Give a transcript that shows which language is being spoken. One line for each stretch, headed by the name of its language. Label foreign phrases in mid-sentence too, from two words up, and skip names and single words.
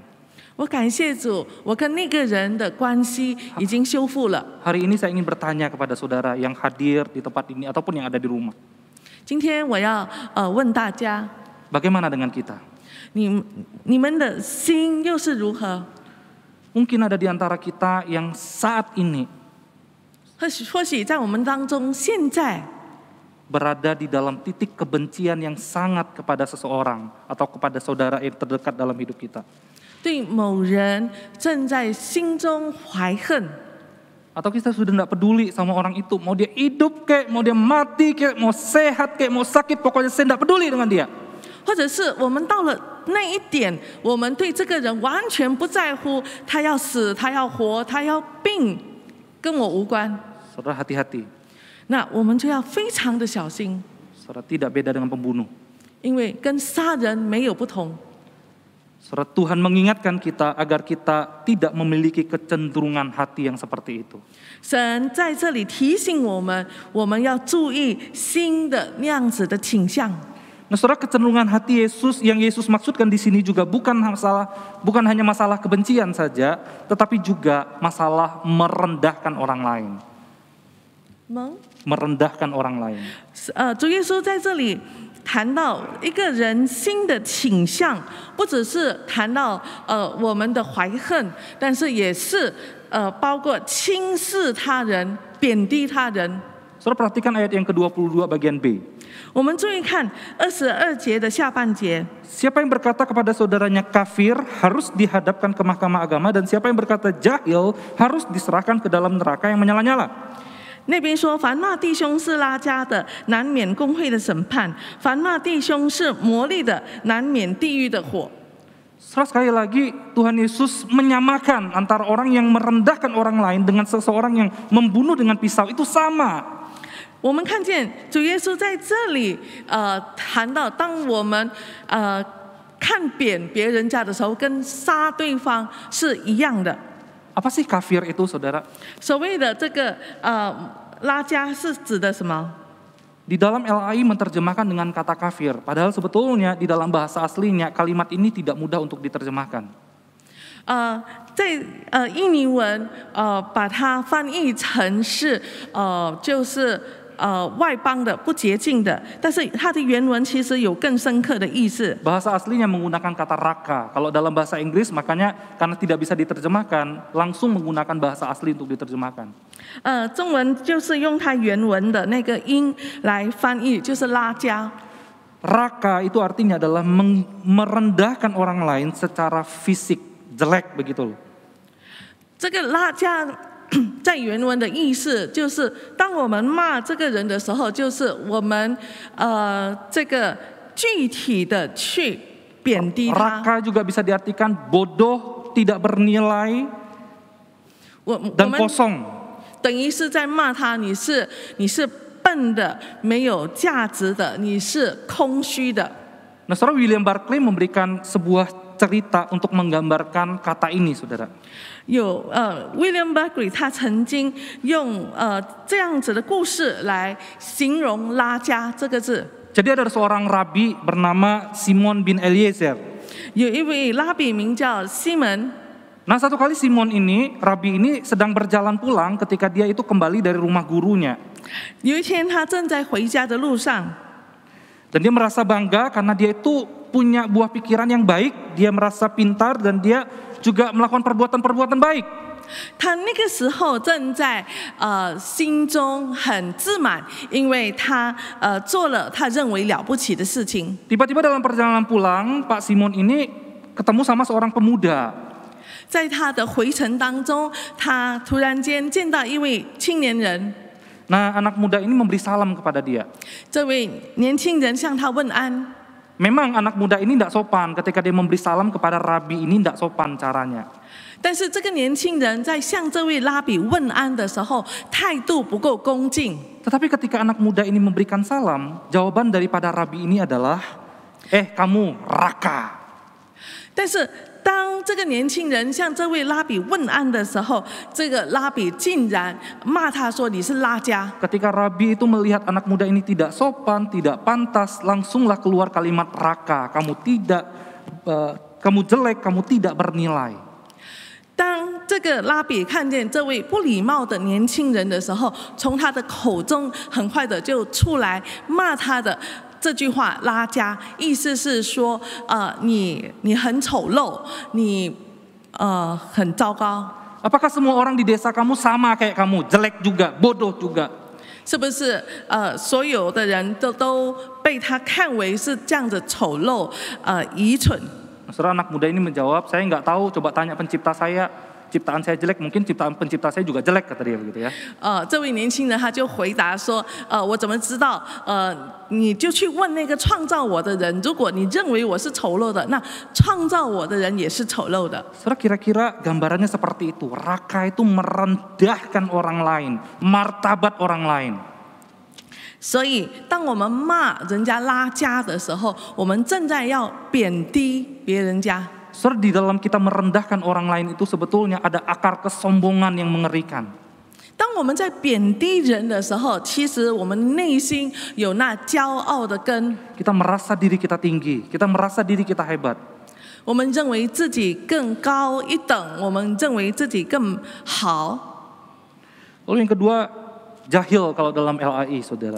Chinese: 我感谢主，我跟那个人的关系已经修复了。
Indonesian: Hari ini saya ingin bertanya kepada saudara yang hadir di tempat ini ataupun yang ada di rumah.
Chinese: 今天我要问大家，
Indonesian: Bagaimana dengan kita?
Chinese: 你们的心又是如何？
Indonesian: Mungkin ada di antara kita yang saat ini
Chinese: 或许在我们当中，现在
Indonesian: berada di dalam titik kebencian yang sangat kepada seseorang atau kepada saudara yang terdekat dalam hidup kita.
Chinese: 对某人正在心中怀恨，
Indonesian: Atau kita sudah tidak peduli sama orang itu, mau dia hidup kek, mau dia mati kek, mau sehat kek, mau sakit, pokoknya saya tidak peduli dengan dia.
Chinese: 或者是我们到了那一点，我们对这个人完全不在乎，他要死，他要活，他要病，跟我无关。
Indonesian: Saudara, hati-hati.
Chinese: 那我们就要非常的小心，
Indonesian: Saudara, tidak beda dengan pembunuh.
Chinese: 因为跟杀人没有不同。
Indonesian: Saudara, Tuhan mengingatkan kita agar kita tidak memiliki kecenderungan hati yang seperti itu.
Chinese: 神在这里提醒我们，我们要注意心的那样子的倾向。
Indonesian: Nah, saudara, kecenderungan hati Yesus yang Yesus maksudkan di sini juga bukan hanya masalah kebencian saja, tetapi juga masalah merendahkan orang lain. merendahkan orang lain.
Chinese: 主耶稣在这里谈到一个人心的倾向，不只是谈到我们的怀恨，但是也是包括轻视他人、贬低他人。
Indonesian: Saudara perhatikan ayat yang ke-22 bagian B.
Chinese: 我们注意看22节的下半节。
Indonesian: Siapa yang berkata kepada saudaranya kafir harus dihadapkan ke mahkamah agama, dan siapa yang berkata jahil harus diserahkan ke dalam neraka yang menyala-nyala.
Chinese: 那边说，凡那弟兄是拉加的，难免公会的审判；凡那弟兄是魔力的，难免地狱的火。
Indonesian: Sekali lagi Tuhan Yesus menyamakan antara orang yang merendahkan orang lain dengan seseorang yang membunuh dengan pisau, itu sama.
Chinese: 我们看见主耶稣在这里谈到，当我们看看扁别人家的时候，跟杀对方是一样的。
Indonesian: Apa sih kafir itu, saudara?
Chinese: 所谓的这个拉加是指的什么？
Indonesian: Di dalam LAI menerjemahkan dengan kata kafir, padahal sebetulnya di dalam bahasa aslinya kalimat ini tidak mudah untuk diterjemahkan.
Chinese: 在印尼文把它翻译成是就是外邦的、不洁净的，但是它的原文其实有更深刻的意思。
Indonesian: Bahasa aslinya menggunakan kata raka. Kalau dalam bahasa Inggris makanya karena tidak bisa diterjemahkan, langsung menggunakan bahasa asli untuk diterjemahkan.
Chinese: 中文就是用它原文的那个音来翻译，就是拉加。
Indonesian: Raka itu artinya adalah merendahkan orang lain secara fisik, jelek begitu loh.
Chinese: 这个拉加在原文的意思就是，当我们骂这个人的时候，就是我们这个具体的去贬低他。
Indonesian: Raka juga bisa diartikan bodoh, tidak bernilai, dan kosong.
Chinese: 等于是在骂他，你是笨的，没有价值的，你是空虚的。
Indonesian: Nah, saudara William Barclay memberikan sebuah cerita untuk menggambarkan kata ini, saudara.
Chinese: 有William Barclay 他曾经用这样子的故事来形容拉加这个字。
Indonesian: Jadi ada seorang rabi bernama Simon bin Eliezer.
Chinese: 有一位拉比名叫西门。
Indonesian: Nah, satu kali Simon ini, rabi ini sedang berjalan pulang ketika dia itu kembali dari rumah gurunya.
Chinese: 有一天他正在回家的路上，
Indonesian: Dan dia merasa bangga karena dia itu punya buah pikiran yang baik, dia merasa pintar dan dia juga melakukan perbuatan-perbuatan baik.
Chinese: 他那个时候正在心中很自满，因为他做了他认为了不起的事情。
Indonesian: Tiba-tiba dalam perjalanan pulang, Pak Simon ini ketemu sama seorang pemuda.
Chinese: 在他的回程当中，他突然间见到一位青年人。
Indonesian: Nah, anak muda ini memberi salam kepada dia.
Chinese: 这位年轻人向他问安。
Indonesian: Memang anak muda ini tidak sopan ketika dia memberi salam kepada rabi ini, tidak sopan caranya.
Chinese: 但是这个年轻人在向这位拉比问安的时候，态度不够恭敬。
Indonesian: Tetapi ketika anak muda ini memberikan salam, jawaban daripada rabi ini adalah, kamu raka.
Chinese: 但是当这个年轻人向这位拉比问安的时候，这个拉比竟然骂他说：“你是拉加。”
Indonesian: Ketika rabi itu melihat anak muda ini tidak sopan, tidak pantas, langsunglah keluar kalimat raka. Kamu jelek, kamu tidak bernilai.
Chinese: 当这个拉比看见这位不礼貌的年轻人的时候，从他的口中很快的就出来骂他的这句话拉加，意思是说，你很丑陋，你很糟糕。
Indonesian: Apakah semua orang di desa kamu sama kayak kamu, jelek juga, bodoh juga?
Chinese: 是不是所有的人都被他看为是这样子丑陋、愚蠢？
Indonesian: Saudara anak muda ini menjawab, saya nggak tahu, coba tanya pencipta saya, ciptaan saya jelek, mungkin ciptaan pencipta saya juga jelek, kata dia begitu ya.
Chinese: 这位年轻人他就回答说，我怎么知道？你就去问那个创造我的人，如果你认为我是丑陋的，那创造我的人也是丑陋的。
Indonesian: Saudara kira-kira gambarannya seperti itu, raka itu merendahkan orang lain, martabat orang lain.
Chinese: 所以，当我们骂人家拉加的时候，我们正在要贬低别人家。
Indonesian: Saudara, di dalam kita merendahkan orang lain itu sebetulnya ada akar kesombongan yang mengerikan.
Chinese: 当我们在贬低人的时候，其实我们内心有那骄傲的根。
Indonesian: Kita merasa diri kita tinggi, kita merasa diri kita hebat.
Chinese: 我们认为自己更高一等，我们认为自己更好。
Indonesian: Lalu yang kedua, jahil kalau dalam LAI, saudara.